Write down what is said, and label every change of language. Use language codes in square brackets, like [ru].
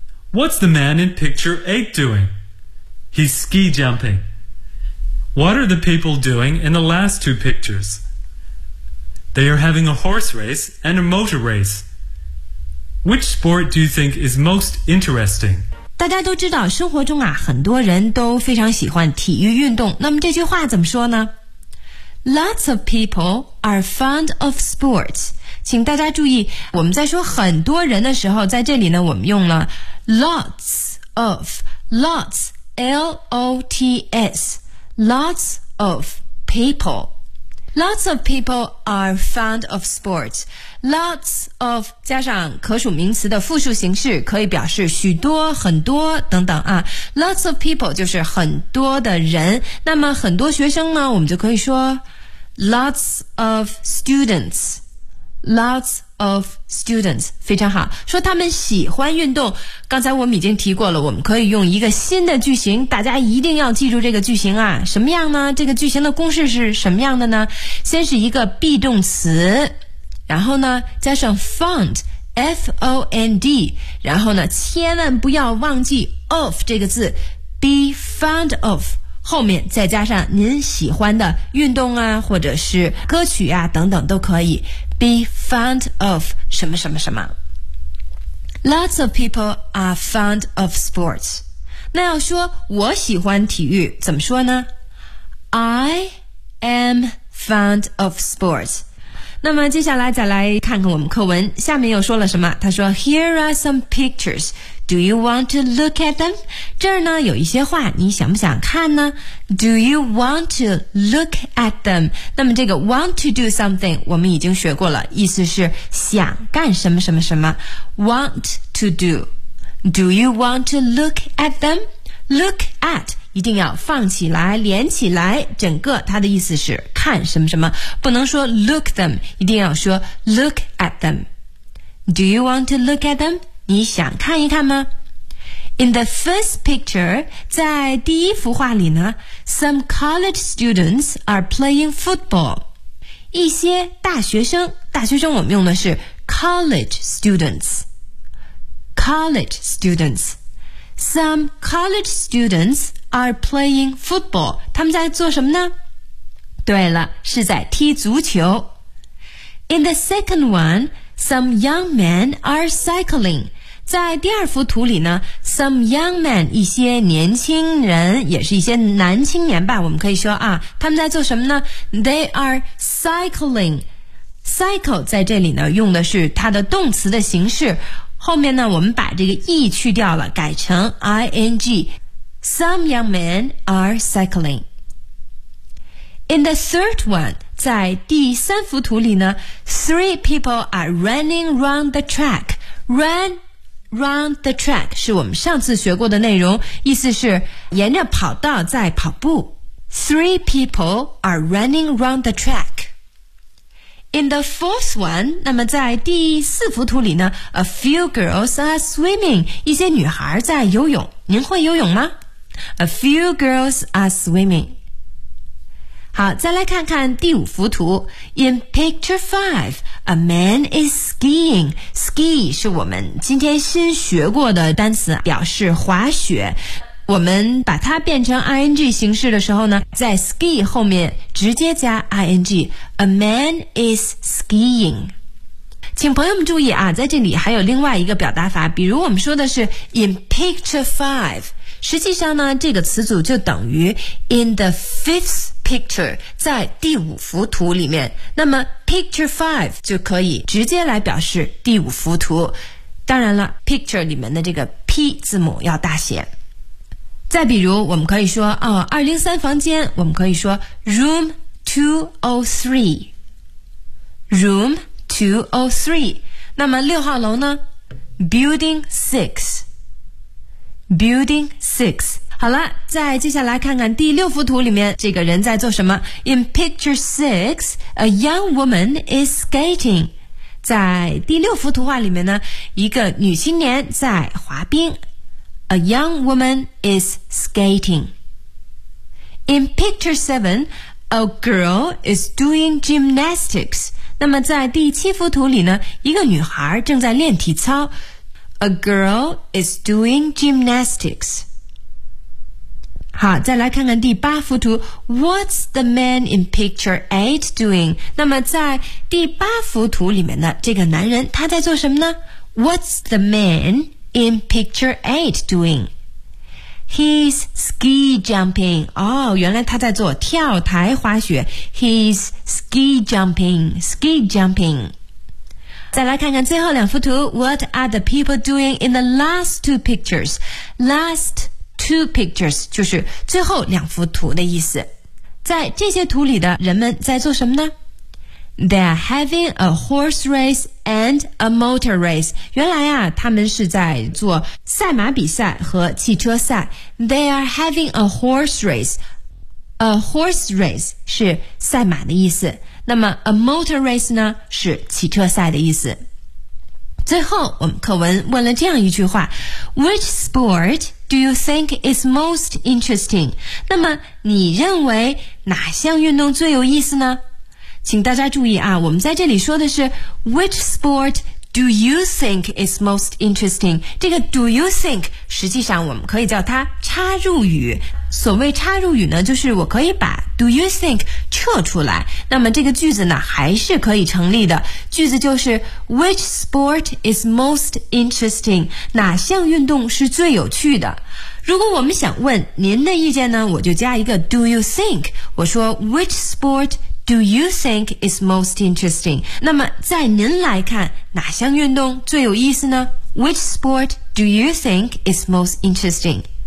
[en] What's the man in picture eight doing? He's ski jumping. What are the people doing in the last two pictures? They are having a horse race and a motor race. Which sport do you think is most interesting? [zh] 大家都知道生活中啊，很多人都非常喜欢体育运动。那么这句话怎么说呢？ [en] Lots of people are fond of sports. [zh] 请大家注意，我们在说很多人的时候，在这里呢，我们用了 lots of, lots, L-O-T-S. [en] Lots of people. Lots of people are fond of sports. [zh] Lots of 加上可数名词的复数形式，可以表示许多、很多等等啊。 [en] Lots of people [zh] 就是很多的人。那么很多学生呢，我们就可以说 [en] Lots of students. Lots of students. [zh] 非常好。说他们喜欢运动，刚才我们已经提过了，我们可以用一个新的句型，大家一定要记住这个句型啊。什么样呢？这个句型的公式是什么样的呢？先是一个 be 动词，然后呢加上 fond， F-O-N-D， 然后呢千万不要忘记 of 这个字， be fond of， 后面再加上您喜欢的运动啊，或者是歌曲啊等等都可以， be fond of 什么什么什么。 [en] Lots of people are fond of sports. [zh] 那要说我喜欢体育怎么说呢？ [en] I am fond of sports. [zh] 那么接下来再来看看我们课文下面又说了什么。他说 [en] Here are some pictures. Do you want to look at them? [zh] 这儿呢有一些画你想不想看呢？ [en] Do you want to look at them? [zh] 那么这个 [en] want to do something [zh] 我们已经学过了，意思是想干什么什么什么。 [en] Want to do. Do you want to look at them? [zh] Look at 一定要放起来连起来，整个它的意思是看什么什么，不能说 look them， 一定要说 [en] look at them. Do you want to look at them? [zh] 你想看一看吗？ [en] In the first picture， [zh] 在第一幅画里呢， [en] Some college students are playing football. [zh] 一些大学生，大学生我们用的是 [en] College students. College students. Some college students are playing football. [zh] 他们在做什么呢？对了，是在踢足球。 [en] In the second one, some young men are cycling. [zh] 在第二幅图里呢， [en] some young men, [zh] 一些年轻人，也是一些男青年吧，我们可以说啊，他们在做什么呢？ [en] They are cycling. [zh] Cycle 在这里呢用的是它的动词的形式，后面呢我们把这个 e 去掉了，改成 ing。 [en] Some young men are cycling. In the third one, [zh] 在第三幅图里呢 [en] ，three people are running round the track. Run round the track [zh] 是我们上次学过的内容，意思是沿着跑道在跑步。 [en] Three people are running round the track. In the fourth one, [zh] 那么在第四幅图里呢 [en] ，a few girls are swimming. [zh] 一些女孩在游泳。您会游泳吗 [en] ？A few girls are swimming. [zh] 好，再来看看第五幅图。 [en] In picture 5, a man is skiing. [zh] Ski 是我们今天新学过的单词，表示滑雪。我们把它变成 ing 形式的时候呢，在 ski 后面直接加 ing. [en] A man is skiing. [zh] 请朋友们注意啊，在这里还有另外一个表达法，比如我们说的是 in picture 5, 实际上呢，这个词组就等于 [en] in the fifthpicture [zh] 在第五幅图里面，那么 picture 5 就可以直接来表示第五幅图，当然了 picture 里面的这个 P 字母要大写。再比如我们可以说哦，203房间，我们可以说 [en] room 203 room 203， [zh] 那么六号楼呢 [en] building 6 building 6。 [zh] 好了，再接下来看看第六幅图里面这个人在做什么。 [en] In picture 6, a young woman is skating. [zh] 在第六幅图画里面呢，一个女青年在滑冰。 [en] A young woman is skating. In picture 7, a girl is doing gymnastics. [zh] 那么在第七幅图里呢，一个女孩正在练体操。 [en] A girl is doing gymnastics. [zh] 好，再来看看第八幅图 [en] What's the man in picture 8 doing? [zh] 那么在第八幅图里面呢，这个男人他在做什么呢？ [en] What's the man in picture 8 doing? He's ski jumping. [zh] 哦，原来他在做跳台滑雪。 [en] He's ski jumping, ski jumping. [zh] 再来看看最后两幅图 [en] What are the people doing in the last two pictures? Last two pictures [zh] 就是最后两幅图的意思。在这些图里的人们在做什么呢？ [en] They're having a horse race and a motor race. [zh] 原来啊，他们是在做赛马比赛和汽车赛。 [en] They're having a horse race. [zh] A horse race 是赛马的意思。那么 [en] a motor race [zh] 呢，是汽车赛的意思。最后我们课文问了这样一句话 [en] Which sport do you think is most interesting? [zh] 那么你认为哪项运动最有意思呢？请大家注意啊，我们在这里说的是 [en] Which sport do you think is most interesting? [zh] 这个 [en] do you think [zh] 实际上我们可以叫它插入语。所谓插入语呢，就是我可以把 do you think 撤出来，那么这个句子呢还是可以成立的。 [en] 句子就是 Which sport is most interesting? [zh] 哪项运动是最有趣的？如果我们想问您的意见呢，我就加一个 do you think， 我说 [en] Which sport do you think is most interesting? [zh] 那么在您来看哪项运动最有意思呢？ [en] Which sport do you think is most interesting?